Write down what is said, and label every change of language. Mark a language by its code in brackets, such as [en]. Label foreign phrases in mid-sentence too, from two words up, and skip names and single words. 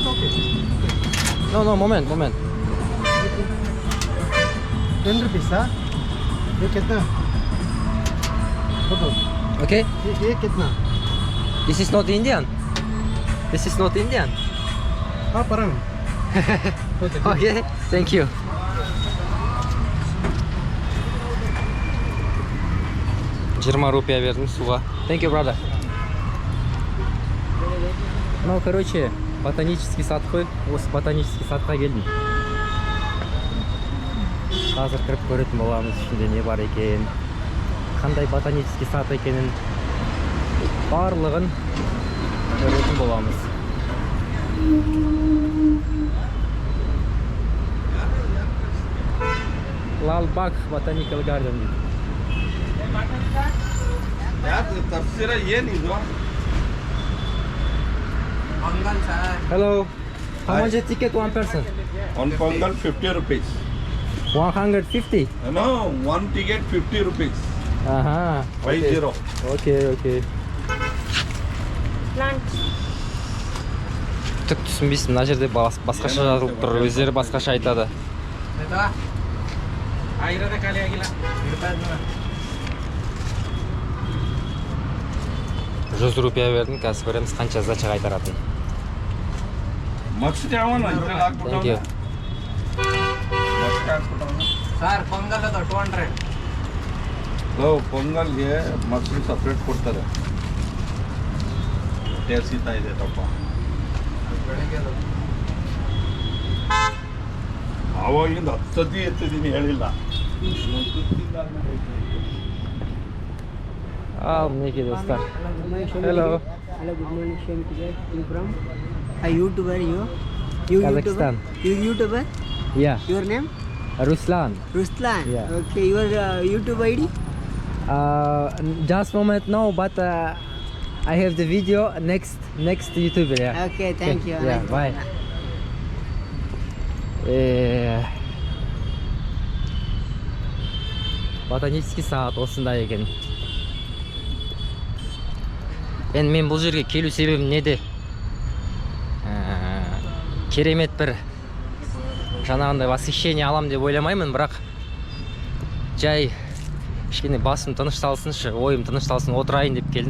[en] No, moment. 10 rupees, huh? [hi] ये कितना? [en] Okay? [hi] ये कितना? [en] This is not Indian. This is not Indian. [hi] हाँ परम. [en] Okay, thank you. [kk] Жиырма рупия бердім суға. [en] Thank you, brother. [ru] Ну, короче, ботанический сад қой. [kk] Осы [ru] ботанический садқа [kk] келдім. Қазір кіріп көретін боламыз, ішінде не бар екен, қандай [ru] ботанический сад [kk] екенін, барлығын көретін боламыз. Лалбаг Botanical Garden. [en] Hello. How much is ticket one person? On Pongal 50 rupees. 150? No, one ticket 50 rupees. Aha. 50. Okay. [kk] Түк түсінбейсің, мына жерде басқаша жазылып тұр, өздері басқаша айтады. 100 рупия бердім, қазір көреміз қанша сдача қайтаратын. [en] Thank you. Sir, Pongal is 200. [kn] So, Pongal ಗೆ ಮಕ್ಳು ಸಪ್ರೇಟ್ ಕೊಡ್ತಾರೆ. ಟೇಲ್ಸಿತಾ ಇದೆ ತಪ್ಪ. ಆವಾಗಿಂದ 10 ಸತಿ ಎತ್ತಿದ್ದೀನಿ ಹೇಳಿಲ್ಲ. [kk] Мінекей достар. [en] Hello. Hello, good morning, Shem Kijay. You from? A YouTuber, you Kazakhstan. YouTuber? You YouTuber? Yeah. Your name? Ruslan. Ruslan. Yeah. Okay, your YouTube ID? Just moment, no, but I have the video next YouTuber. Yeah. Okay, thank you. Yeah, bye. [ru] Ботанический сад [kk] осындай екен. Енді мен бұл жерге келу себебім неде? Керемет бір жаңағындай восхищение алам деп ойламаймын, бірақ жай кішкене басым тынышталсыншы, ойым тынышталсын, отырайын деп келдім.